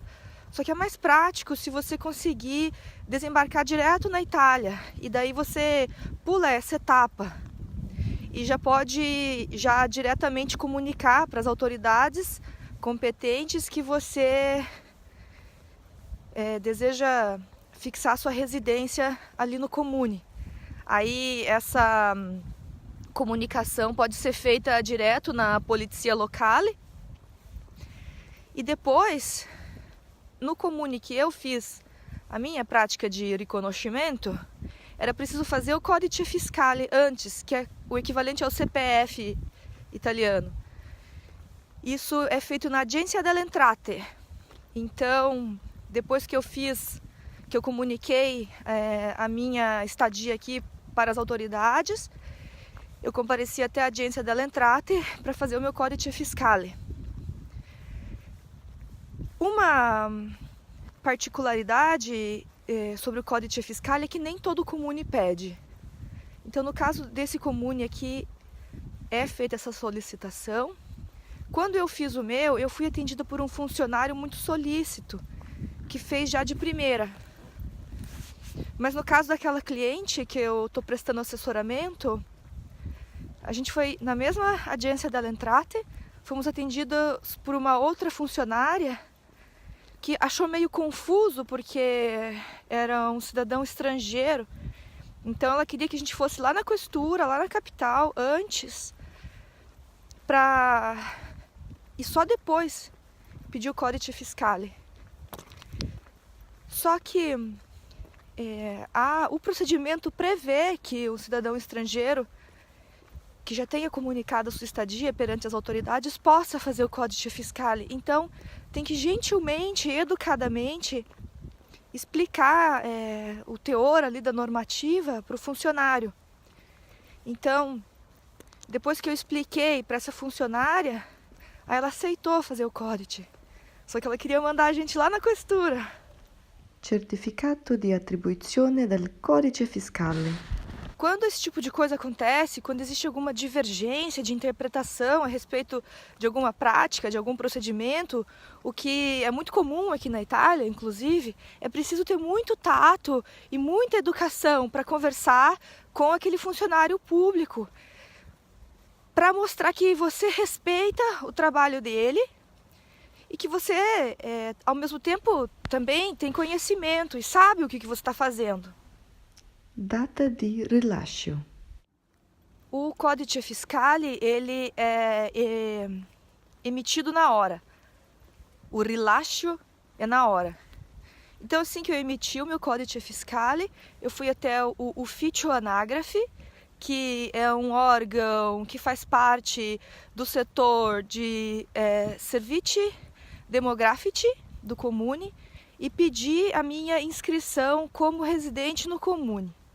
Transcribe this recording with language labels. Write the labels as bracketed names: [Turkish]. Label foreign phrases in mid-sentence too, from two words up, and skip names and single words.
[Portuguese] Só que é mais prático se você conseguir desembarcar direto na Itália e daí você pula essa etapa e já pode diretamente comunicar para as autoridades competentes que você deseja fixar sua residência ali no Comune. Aí essa comunicação pode ser feita direto na [Italian] polizia locale. [Portuguese] E depois, no Comune que eu fiz a minha prática de riconoscimento, era preciso fazer o [Italian] codice fiscale [Portuguese] antes, que é o equivalente ao CPF italiano. Isso é feito na Agenzia delle Entrate. Então, depois que eu comuniquei a minha estadia aqui para as autoridades, eu compareci até a Agenzia delle Entrate para fazer o meu [Italian] codice fiscale. [Portuguese] Uma particularidade sobre o [Italian] codice fiscale [Portuguese] é que nem todo comune pede. Então, no caso desse comune aqui, é feita essa solicitação. Quando eu fiz o meu, eu fui atendida por um funcionário muito solícito, que fez já de primeira. Mas no caso daquela cliente que eu estou prestando assessoramento, a gente foi na mesma Agenzia delle Entrate, fomos atendidos por uma outra funcionária que achou meio confuso porque era um cidadão estrangeiro. Então ela queria que a gente fosse lá na questura, lá na capital, antes, e só depois pedir o [Italian] codice fiscale. [Portuguese] Só que o procedimento prevê que o cidadão estrangeiro que já tenha comunicado a sua estadia perante as autoridades possa fazer o [Italian] codice fiscale. [Portuguese] Então, tem que gentilmente, educadamente, explicar o teor ali da normativa para o funcionário. Então, depois que eu expliquei para essa funcionária, aí ela aceitou fazer o codice. Só que ela queria mandar a gente lá na questura. [Italian] Certificato di attribuzione del codice fiscale. [Portuguese] Quando esse tipo de coisa acontece, quando existe alguma divergência de interpretação a respeito de alguma prática, de algum procedimento, o que é muito comum aqui na Itália, inclusive, é preciso ter muito tato e muita educação para conversar com aquele funcionário público, para mostrar que você respeita o trabalho dele e que você, ao mesmo tempo, também tem conhecimento e sabe o que você está fazendo. [Italian] Data di rilascio. [Portuguese] O Codice Fiscale, ele é emitido na hora. O rilascio é na hora. Então, assim que eu emiti o meu [Italian] Codice Fiscale, [Portuguese] eu fui até o Ufficio Anagrafe, que é um órgão que faz parte do setor de [Italian] Servizi Demografici [Portuguese] do Comune, e pedi a minha inscrição como residente no Comune.